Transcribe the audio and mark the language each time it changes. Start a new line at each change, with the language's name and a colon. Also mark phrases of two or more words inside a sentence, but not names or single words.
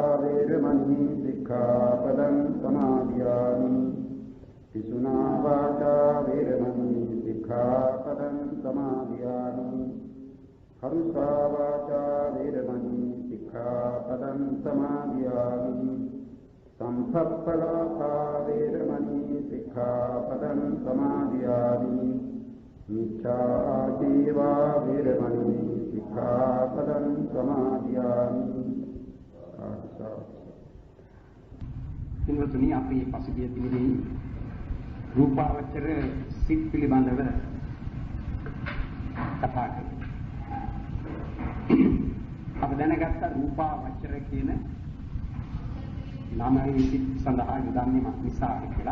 Pali: वेरमणि सिक्खापदं समादयामि पिशुना वाचा वेरमणि सिक्खापदं समादयामि हरुषा वाचा वेरमणि सिक्खापदं समादयामि संसप्पलापा वेरमणि सिक्खापदं समादयामि मिथ्याजीवा वेरमणि सिक्खापदं समादयामि
Sinhala: පින්වතුනි අපි පසුගිය දිනේ රූපාවචර සිත් පිළිබඳව කතා කළා. අප දැනගත්ත රූපාවචර කියන නාමයේ සිත් සඳහා යොදන්නේ නිසා කියලා.